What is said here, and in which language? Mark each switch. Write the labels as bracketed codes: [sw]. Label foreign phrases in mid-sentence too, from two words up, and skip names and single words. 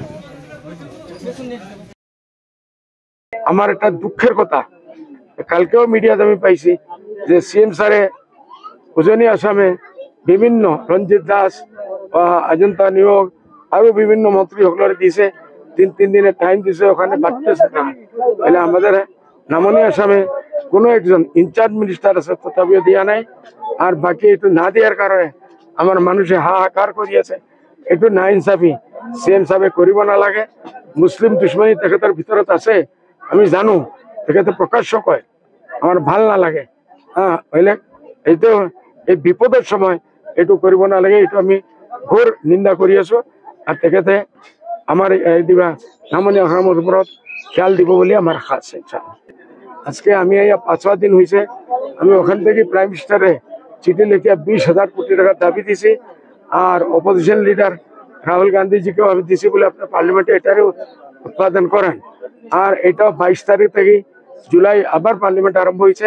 [bn] আমার একটা দুঃখের কথা, কালকেও মিডিয়াতে আমি পাইছি যে সিএম স্যারে উজনি আসামে বিভিন্ন রঞ্জিত দাস অজন্তা নিয়োগ আরো বিভিন্ন মন্ত্রী সকলের দিয়েছে, 3 দিনের টাইম দিছে, ওখানে বাড়তেছে না। তাহলে আমাদের নামনি আসামে কোনো একজন ইনচার্জ মিনিস্টার আছে, তথাপিও দিয়া নাই। আর বাকি একটু না দেওয়ার কারণে আমার মানুষে হাহাকার করিয়াছে। একটু না ইনসাফি সিএম সাহেব করিব না লাগে। [as] মুসলিম দুশ্মনী তেখেতের ভিতৰত আছে, আমি জানো, তেখেতে প্রকাশ্য কয়, আমার ভাল না লাগে। হইলে এইটো এই বিপদের সময় এইটো কৰিব নালাগে, এইটো আমি ঘোর নিন্দা কৰি আছো। আর তেখেতে আমার দিবা নামনি অসমৰ ওপৰত খেয়াল দিব বলে আমার আশা আছে। [bn] আজকে আমি 5 দিন হয়েছে, আমি ওখান থেকে প্রাইম মিনিস্টারে চিঠি লিখিয়া 20,000 কোটি টাকার দাবি দিছি। আর অপোজিশন লিডার রাহুল গান্ধীজিকেও আমি দিছি বলে আপনার পার্লামেন্টে এটারে উৎপাদন করেন। আর এটা 22 তারিখ থেকে জুলাই আবার পার্লামেন্ট আরম্ভ হয়েছে।